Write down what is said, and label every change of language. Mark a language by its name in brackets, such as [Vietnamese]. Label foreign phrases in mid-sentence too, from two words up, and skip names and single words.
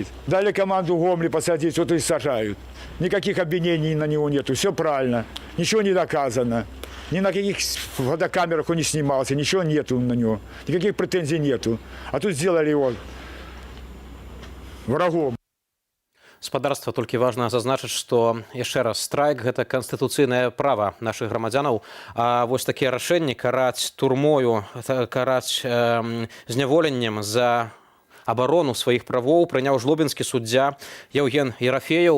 [Russian] Дали команду Гомли посадить, вот и сажают. Никаких обвинений на него нету, все правильно, ничего не доказано. Ни на каких фотокамерах он не снимался, ничего нету на него, никаких претензий нету. А тут сделали его врагом. [Belarusian] Спадарства, толькі важна зазначыць, што яшчэ раз страйк гэта канстытуцыйнае права нашых грамадзянаў, а вось такія рашэнні караць турмою, караць зняволеннем за абарону сваіх правоў прыняў жлобінскі суддзя Яўген Ерафеяў.